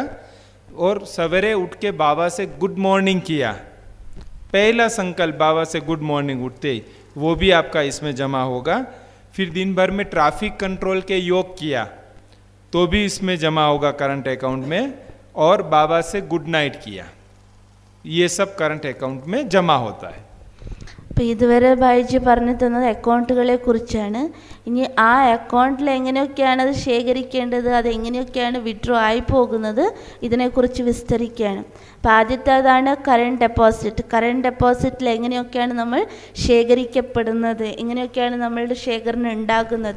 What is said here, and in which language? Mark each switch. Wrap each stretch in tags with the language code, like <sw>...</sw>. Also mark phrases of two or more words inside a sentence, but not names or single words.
<hi>और सवेरे उठ के बाबा से</hi> <en>good morning</en> <hi>किया, पहला संकल्प बाबा से</hi> <en>good morning</en> <hi>उठते ही, वो भी आपका इसमें जमा होगा. फिर दिन भर में</hi> <en>traffic control</en> <hi>के योग किया, तो भी इसमें जमा होगा</hi> <en>current account</en> <hi>में, और बाबा से</hi> <en>good night</en> <hi>किया, ये सब</hi> <en>current account</en> <hi>में जमा होता है.</hi> <ml>അപ്പോൾ ഇതുവരെ ഭായിജി പറഞ്ഞു തന്നത് അക്കൗണ്ടുകളെ കുറിച്ചാണ്. ഇനി ആ അക്കൗണ്ടിൽ എങ്ങനെയൊക്കെയാണ് അത് ശേഖരിക്കേണ്ടത്, അതെങ്ങനെയൊക്കെയാണ് വിഡ്രോ ആയി പോകുന്നത്, ഇതിനെക്കുറിച്ച് വിസ്തരിക്കുകയാണ്. അപ്പോൾ ആദ്യത്തേതാണ്</ml> <en>current deposit. current depositil</en> <ml>എങ്ങനെയൊക്കെയാണ് നമ്മൾ ശേഖരിക്കപ്പെടുന്നത്, എങ്ങനെയൊക്കെയാണ് നമ്മളുടെ ശേഖരണം ഉണ്ടാകുന്നത്.</ml>